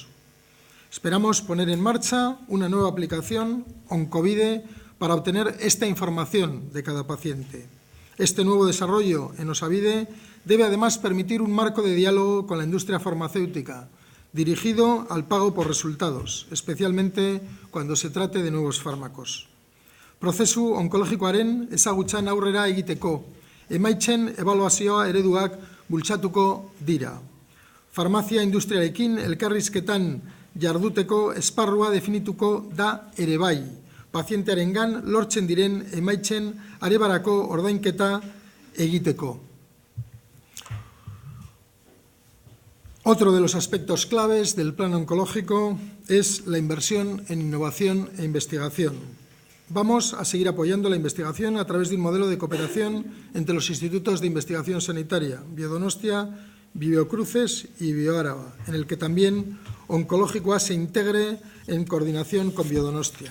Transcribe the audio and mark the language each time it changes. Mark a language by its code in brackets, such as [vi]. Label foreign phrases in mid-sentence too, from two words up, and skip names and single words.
[es] Esperamos poner en marcha una nueva aplicación, Oncovide, para obtener esta información de cada paciente. Este nuevo desarrollo en Osabide debe además permitir un marco de diálogo con la industria farmacéutica, dirigido al pago por resultados, especialmente cuando se trate de nuevos fármacos. [eu] Prozesu onkologikoaren ezagutzan aurrera egiteko, emaitzen ebaluazioa ereduak bultzatuko dira. Farmazia industriarekin elkarrizketan jarduteko esparrua definituko da ere bai, pazientearengan lortzen diren emaitzen arebarako ordainketa egiteko. [es] Otro de los aspectos claves del plan oncológico es la inversión en innovación e investigación. Vamos a seguir apoyando la investigación a través de un modelo de cooperación entre los institutos de investigación sanitaria, Biodonostia, Biocruces y Bioáraba, en el que también onkologikoa se integre en coordinación con Biodonostia.